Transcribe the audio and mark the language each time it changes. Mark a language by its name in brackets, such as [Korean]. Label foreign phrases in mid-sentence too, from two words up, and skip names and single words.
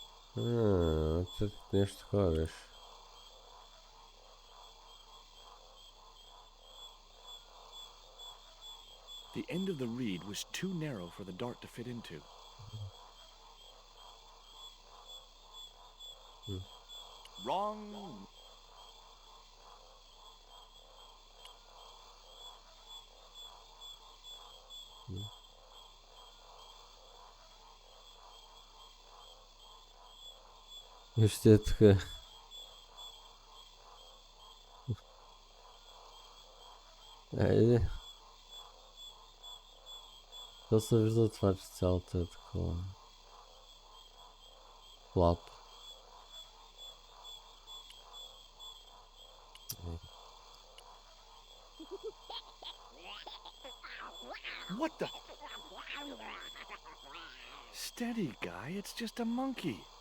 [Bulgarian] Нещо такова беше. [English] The end of the reed was too narrow for the dart to fit into. Wrong. [Bulgarian] Вижте е така. Айде. То се вижда това, че цялото е такова. Плато. [English] What the? Steady, guy. It's just a monkey.